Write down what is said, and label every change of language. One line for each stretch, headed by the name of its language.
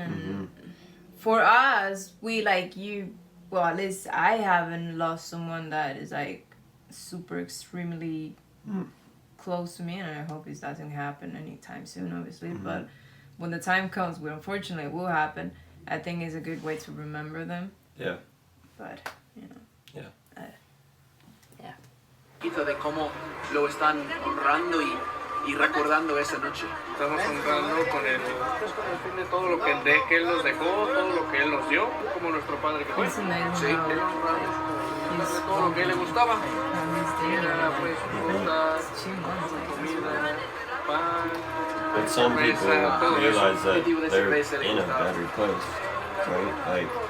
English: And for us, we like well, at least I haven't lost someone that is like super extremely close to me, and I hope it doesn't happen anytime soon, obviously. But when the time comes, which unfortunately will happen, I think it's a good way to remember them. Yeah. But, you know. Yeah.
Spanish: De cómo lo están honrando y recordando esa noche. Estamos honrando con el fin de todo lo que él nos dejó, todo lo que él nos dio, como nuestro padre que fue.
English: It's amazing
Spanish: Sí,
English: how
Spanish: Él honramos con darle todo lo que a él le gustaba. Era pues frutas, comida, pan.
English: But some people realize that they're in a better place, right? Like,